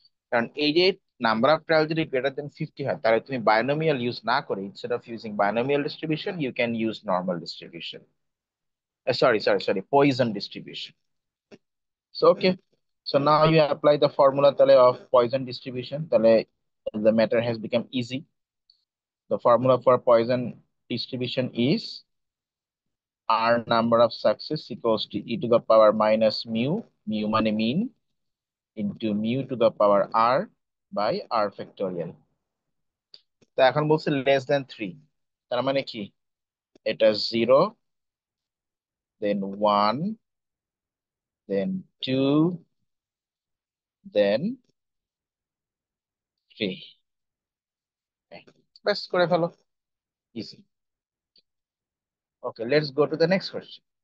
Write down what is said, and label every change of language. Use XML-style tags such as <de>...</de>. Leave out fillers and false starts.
<bn>কারণ এই যে</bn> <en>number of trial যদি greater than 50 হয়,</en> <bn>তাহলে তুমি</bn> <en>binomial use</en> <bn>না করে,</bn> <en>Instead of using binomial distribution, you can use normal distribution, sorry, Poisson distribution. So okay, so now you apply the formula</en> <bn>তাহলে</bn> <en>of Poisson distribution, তাহলে the matter has become easy. The formula for Poisson distribution is R number of success equals to e to the power minus mu, mu</en> <bn>মানে</bn> <en>mean, into mu to the power r by r factorial।</en> <bn>তো এখন বলছে</bn> <en>less than 3,</en> <bn>তার মানে কি? এটা</bn> <en>0, then 1, then 2, then 3।</en> <bn>ব্যাস, করে ফেলো,</bn> <en>Easy. Okay, let's go to the next question.</en>